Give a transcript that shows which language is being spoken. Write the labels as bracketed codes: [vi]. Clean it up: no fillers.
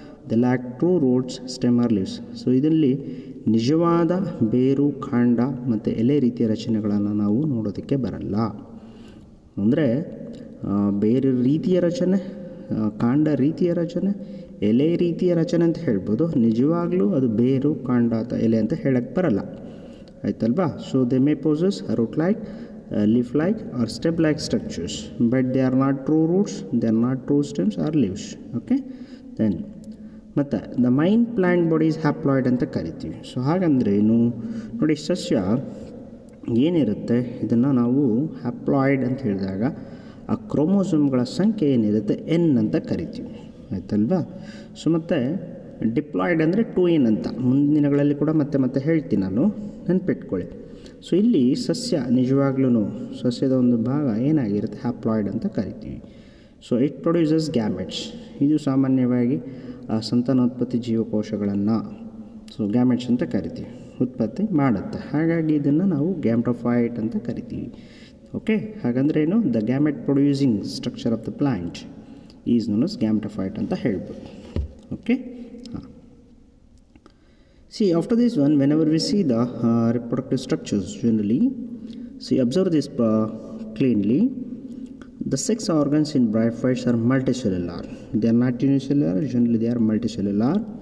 [en] The lack true roots, stem or leaves. [kn] So ಇದರಲ್ಲಿ ನಿಜವಾದ ಬೇರು, ಕಾಂಡ ಮತ್ತು ಎಲೆ ರೀತಿಯ ರಚನೆಗಳನ್ನು ನಾವು ನೋಡೋದಕ್ಕೆ ಬರಲ್ಲ. ಅಂದರೆ ಬೇರೆ ರೀತಿಯ ರಚನೆ, ಕಾಂಡ ರೀತಿಯ ರಚನೆ, ಎಲೆ ರೀತಿಯ ರಚನೆ ಅಂತ ಹೇಳ್ಬೋದು. ನಿಜವಾಗ್ಲೂ ಅದು ಬೇರು, ಕಾಂಡ ಅಥವಾ ಎಲೆ ಅಂತ ಹೇಳಕ್ಕೆ ಬರಲ್ಲ, ಆಯ್ತಲ್ವಾ. [en] So they may possess root like, leaf like or stem like structures, but they are not true roots, they are not true stems or leaves. Okay, then ಮತ್ತು the main plant body is haploid [kn] ಅಂತ ಕರಿತೀವಿ. So ಹಾಗಂದರೆ ಏನು ನೋಡಿ, ಸಸ್ಯ ಏನಿರುತ್ತೆ ಇದನ್ನು ನಾವು haploid ಅಂತ ಹೇಳಿದಾಗ ಆ ಕ್ರೋಮೋಸೋಮ್ಗಳ ಸಂಖ್ಯೆ ಏನಿರುತ್ತೆ ಎನ್ ಅಂತ ಕರಿತೀವಿ, ಆಯ್ತಲ್ವಾ. ಸೊ ಮತ್ತು ಡಿಪ್ಲಾಯ್ಡ್ ಅಂದರೆ 2n ಅಂತ ಮುಂದಿನ ದಿನಗಳಲ್ಲಿ ಕೂಡ ಮತ್ತೆ ಹೇಳ್ತೀನಿ ನಾನು, ನೆನ್ಪಿಟ್ಕೊಳ್ಳಿ. ಸೊ ಇಲ್ಲಿ ಸಸ್ಯ ನಿಜವಾಗ್ಲೂ ಸಸ್ಯದ ಒಂದು ಭಾಗ ಏನಾಗಿರುತ್ತೆ, ಹ್ಯಾಪ್ಲಾಯ್ಡ್ ಅಂತ ಕರಿತೀವಿ. [en] So it produces gametes. [kn] ಇದು ಸಾಮಾನ್ಯವಾಗಿ ಸಂತಾನೋತ್ಪತ್ತಿ ಜೀವಕೋಶಗಳನ್ನು ಸೊ ಗ್ಯಾಮೆಟ್ಸ್ ಅಂತ ಕರಿತೀವಿ, ಉತ್ಪತ್ತಿ ಮಾಡುತ್ತೆ. ಹಾಗಾಗಿ ಇದನ್ನು ನಾವು ಗ್ಯಾಮೆಟೋಫೈಟ್ ಅಂತ ಕರಿತೀವಿ. ಓಕೆ, ಹಾಗಂದ್ರೆ ಏನು, [en] the gamete producing structure of the plant is known as gametophyte [kn] ಅಂತ ಹೇಳ್ಬೋದು. [en] Okay, see after this one, whenever we see the reproductive structures generally, see observe this cleanly. The sex organs in Bryophytes are multicellular, they are not unicellular, generally they are multicellular.